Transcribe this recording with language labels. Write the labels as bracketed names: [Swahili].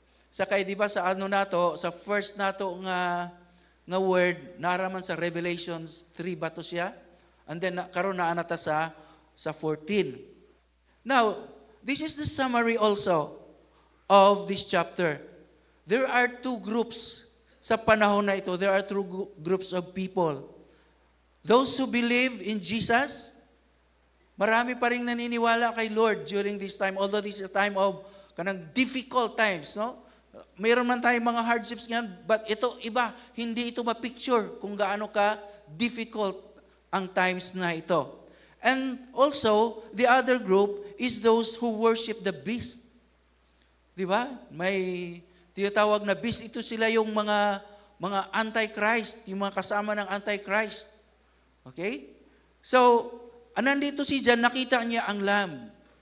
[Cebuano] Sakay di ba sa sa first nato nga word naraman sa Revelation 3 ba to siya? And then karon na anata sa sa 14. [English] Now, this is the summary also of this chapter. There are two groups [Filipino] sa panahon na ito. [English] There are two groups of people. Those who believe in Jesus, [Filipino] marami pa rin naniniwala kay Lord [English] during this time, although this is a time of kanang difficult times, no? [Filipino] Mayroon man tayong mga hardships ngayon, but ito iba, hindi ito ma-picture kung gaano ka difficult ang times na ito. [English] And also, the other group is those who worship the beast. [Filipino] Di ba? May tinatawag na beast. Ito sila yung mga antichrist, yung mga kasama ng antichrist. Okay? So, nandito si John, nakita niya ang lamb.